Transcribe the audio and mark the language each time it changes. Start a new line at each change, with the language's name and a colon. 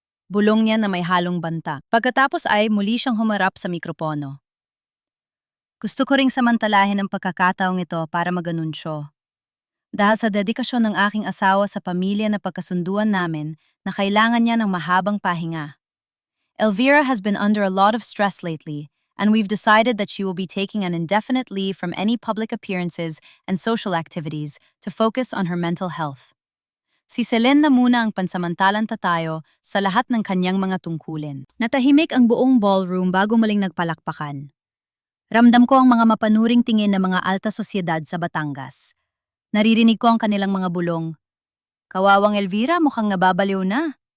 Filipino: Bulong niya na may halong banta. Pagkatapos ay muli siyang humarap sa mikropono. Gusto ko ring samantalahin ang pagkakataong ito para mag-anunsyo. Dahil sa dedikasyon ng aking asawa sa pamilya na pagkasunduan namin na kailangan niya ng mahabang pahinga.
English: Elvira has been under a lot of stress lately, and we've decided that she will be taking an indefinite leave from any public appearances and social activities to focus on her mental health.
Filipino: Si Celine na muna ang pansamantalang tatayo sa lahat ng kanyang mga tungkulin. Natahimik ang buong ballroom bago muling nagpalakpakan. Ramdam ko ang mga mapanuring tingin ng mga alta sosyedad sa Batangas. Naririnig ko ang kanilang mga bulong. Kawawang Elvira, mukhang nababaliw na.